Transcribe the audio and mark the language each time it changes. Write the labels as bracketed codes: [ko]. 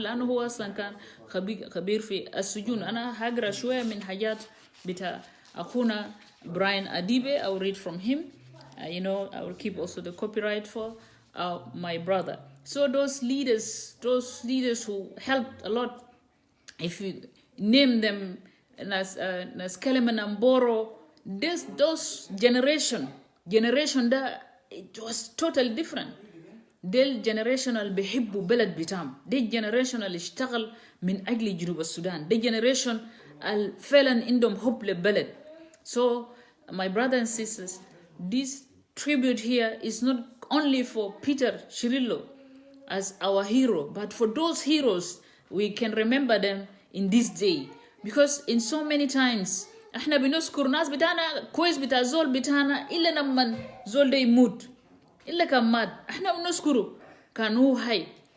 [ar] لأنه هو أصلا كان خبير في السجون. أنا هقرأ شوية من حاجات بتاع أخونا Brian Adibe. [en] I will read from him. I will keep also the copyright for my brother. So those leaders who helped a lot, if you name them, as Keleman Amboro, those generation that it was totally different. [ar] ديل generational بيحبوا بلد بتاعهم. ديل generational اشتغل من أجل جنوب السودان. ديل generation فعلا عندهم حب للبلد. [en] So my brothers and sisters, this tribute here is not only for Peter Cirillo as our hero, but for those heroes, we can remember them in this day. Because in so many times, [ar] احنا بنذكر ناس بتاعنا كويس بتاع زول بتاعنا إلا لما زول ده يموت إلا كان مات احنا بنذكره كان هو حي.